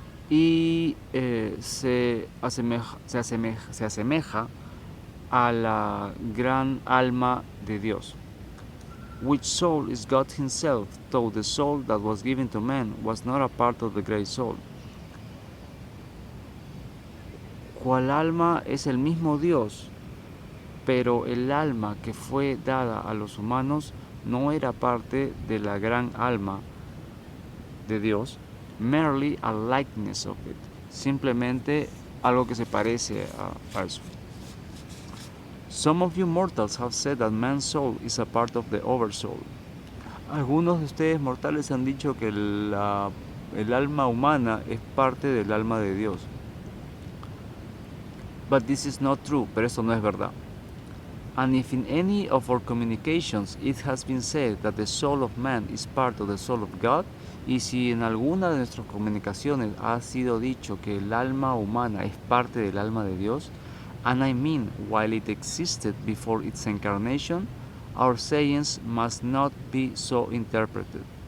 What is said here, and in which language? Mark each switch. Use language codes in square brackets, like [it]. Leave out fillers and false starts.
[es] Y se asemeja a la gran alma de Dios, [en] which soul is God himself, though the soul that was given to man was not a part of the great soul. [es] Cual alma es el mismo Dios, pero el alma que fue dada a los humanos no era parte de la gran alma de Dios, [en] merely a likeness of it, [es] simplemente algo que se parece a eso. [en] Some of you mortals have said that man's soul is a part of the oversoul. [es] Algunos de ustedes mortales han dicho que el alma humana es parte del alma de Dios. [en] But this is not true, [es] pero eso no es verdad. [en] And if in any of our communications it has been said that the soul of man is part of the soul of God, [es] y si en alguna de nuestras comunicaciones ha sido dicho que el alma humana es parte del alma de Dios, [en] and I mean while it existed before its incarnation, our sayings must not be so interpreted.